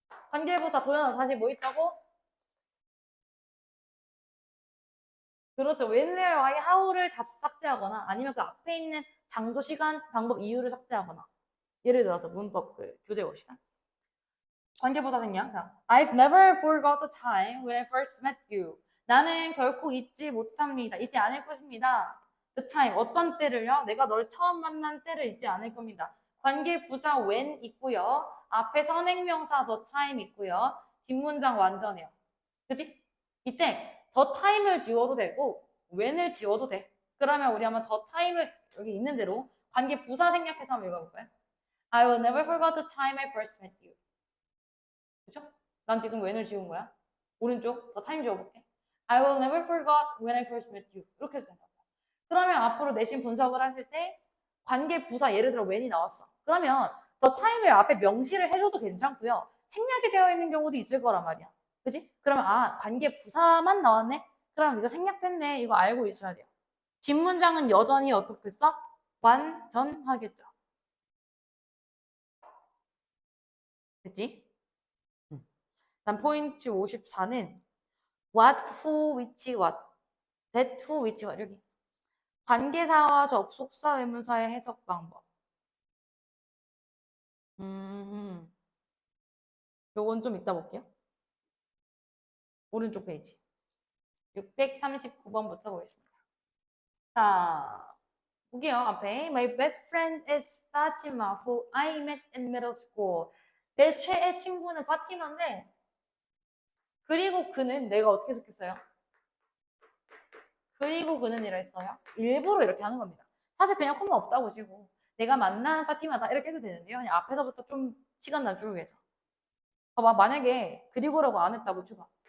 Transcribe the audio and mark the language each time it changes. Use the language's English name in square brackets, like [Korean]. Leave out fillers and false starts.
[Korean] 관계부사 도연아 다시 뭐 있다고? 그렇죠. when을 아예 how를 다 삭제하거나 아니면 그 앞에 있는 장소, 시간, 방법, 이유를 삭제하거나 예를 들어서 문법 그 교재 봅시다. 관계부사 생략. [English] 자, I've never forgot the time when I first met you. [Korean] 나는 결코 잊지 못합니다. 잊지 않을 것입니다. The time 어떤 때를요? 내가 너를 처음 만난 때를 잊지 않을 겁니다. 관계부사 when 있고요. 앞에 선행명사 the time 있고요. 뒷문장 완전해요. 그치? 이때 the time을 지워도 되고 when을 지워도 돼. 그러면 우리 한번 the time을 여기 있는 대로 관계부사 생략해서 한번 읽어볼까요? [English] I will never forget the time I first met you. [Korean] 그쵸? 난 지금 when을 지운 거야. 오른쪽 the time 지워볼게. [English] I will never forget when I first met you. [Korean] 이렇게 해도 된다. 그러면 앞으로 내신 분석을 하실 때 관계 부사 예를 들어 when이 나왔어. 그러면 the time을 앞에 명시를 해줘도 괜찮고요. 생략이 되어 있는 경우도 있을 거란 말이야. 그지? 그러면 아 관계 부사만 나왔네? 그럼 이거 생략됐네. 이거 알고 있어야 돼요. 뒷문장은 여전히 어떻게 써? 완전하겠죠. 됐지? 난 포인트 54는 what, who, which, what, that, who, which, what 여기 관계사와 접속사 의문사의 해석 방법. 요건 좀 이따 볼게요. 오른쪽 페이지 639번부터 보겠습니다. 자, 볼게요. 앞에 [English] My best friend is Fatima, who I met in middle school. [Korean] 내 최애 친구는 파티마인데 그리고 그는 내가 어떻게 썼겠어요? 그리고 그는 이라 했어요. 일부러 이렇게 하는 겁니다. 사실 그냥 콤마 없다고 치고 내가 만난 파티마다 이렇게 해도 되는데요. 그냥 앞에서부터 좀 시간 단축을 위해서. 봐봐, 만약에 그리고라고 안 했다고 쳐봐.